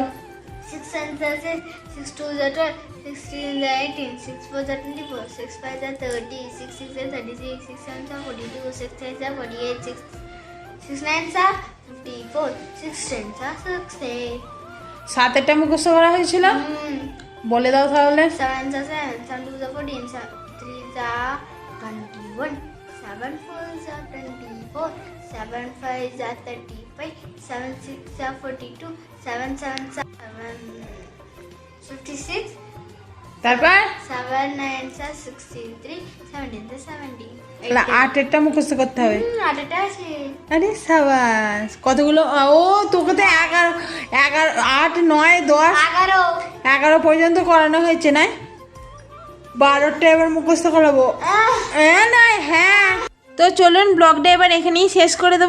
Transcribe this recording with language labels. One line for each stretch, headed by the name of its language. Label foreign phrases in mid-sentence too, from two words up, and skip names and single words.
English: 6 and 6, 6 2 are 12, 6 3 are 18, 6 4 are 24, 6 5 are 30, 6 6 are 36, 6 7 are 42, 6 8 are 48, 6 9 are 54, 6 10 are 60.
Bangla: 7-টা মুখস্থ করা হয়েছিল, বলে দাও তাহলে।
English: 7 are 7, 7 2 are 14, 7 3 are 21, 7 4 are 24, 7 5 are 35, 7 6 are 42, 7 7 are 56,
Bangla: তারপর
English: 7 9 are 63, 17 are 70.
Bangla: 8-এরটা মুখস্থ করতে হবে। আটটা আছে। আরে সাবাস, কতগুলো? ও তোকে তো 11 8 9 10 11 পর্যন্ত করানো হয়েছে না, 12টা এবার মুখস্থ করাবো। হ্যাঁ, তো চলুন ব্লগটা এবার এখানেই শেষ করে দেবো।